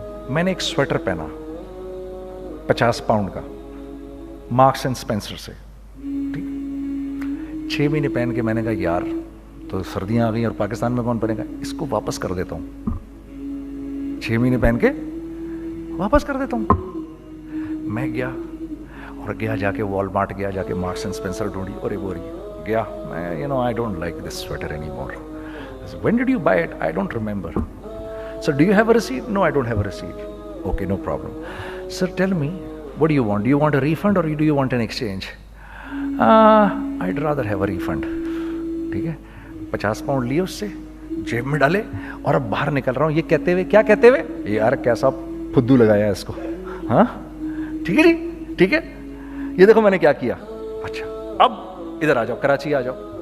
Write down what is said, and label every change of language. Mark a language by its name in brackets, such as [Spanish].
[Urdu] میں نے ایک سویٹر پہنا 50 پاؤنڈ کا مارکس اینڈ اسپینسر سے, ٹھیک 6 مہینے پہن کے میں نے کہا یار تو سردیاں آ گئی اور پاکستان میں کون پہنے گا, اس کو واپس کر دیتا ہوں. 6 مہینے پہن کے واپس کر دیتا ہوں. میں گیا جا کے وال مارٹ گیا, جا کے مارکس اینڈ اسپینسر ڈھونڈی اور وہ گیا. [English] میں I don't like this sweater anymore. When did you buy it? I don't remember. Sir, do you have a receipt? No, I don't have a receipt. Okay, no problem. Sir, tell me, what do you want? Do you want a refund or do you want an exchange? I'd rather have a refund. [Urdu] ٹھیک ہے 50 pound لیے اس سے, جیب میں ڈالے اور اب باہر نکل رہا ہوں. یہ کہتے ہوئے, کیا کہتے ہوئے, یار کیسا پھدو لگایا اس کو. ہاں ٹھیک ہے جی, ٹھیک ہے. یہ دیکھو میں نے کیا کیا. اچھا اب ادھر آ جاؤ, کراچی آ جاؤ.